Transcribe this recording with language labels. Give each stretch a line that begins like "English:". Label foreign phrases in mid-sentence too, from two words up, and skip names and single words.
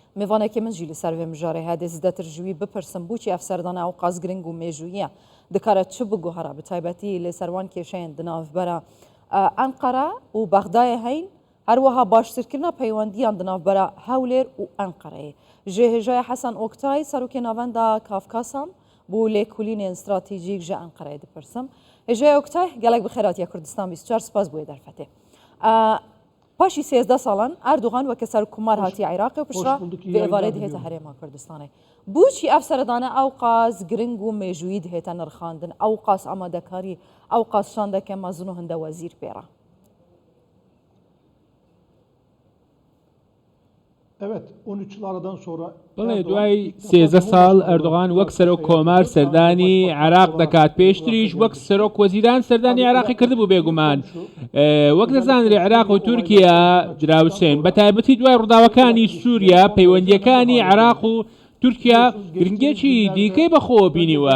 Central Kurdish: میوانێکی من جی لەسەر
Kurdish: vê mijarê hêdê zêdetir ji wî bipirsim bûçî ev serdana ew qas giring û mêjûyiye dikare çi biguhera bi taybetî lê serwan kêşeyên di navbera Enqere û Bexdayê heyn her wiha baştirkirina peywendiyan di navbera Hewlêr û Enqereyê. Ji hêjaya Hesan Oktay serokê navenda Kafkasan bû lêkolînên stratejîk ji Enqereyê dipirsim. Hêjaya Oktay gelek bi xêratiya Kurdistan 24 spas bûye derfetê. پاشی 13 سالان اردوغان وەکە سەرکومار هاتی عێراقی و پشرا بێوارەی دهێتە هەرێما کوردستانی بۆچی ئەف سەردانە ئەو قاس گرنگ و مێژووی دهێتە نرخاندن ئەو قاس ئامادەکاری ئەو قاس شان دەکە مەزن و هەندە وەزیر پێرە.
Central Kurdish: بڵێ دوای 13 ساڵ ئەردوغان وەک سەرۆک کۆمار سەردانی عێراق دەکات پێشتریش وەک سەرۆک وەزیران سەردانی عێراقی کردبوو بێگومان وەک دەزانرێ عێراق و تورکیا جراوسێن بە تایبەتی دوای ڕووداوەکانی سووریا پەیوەندیەکانی عێراق و تورکیا گرنگێکی دیکەی بەخۆ بینیوە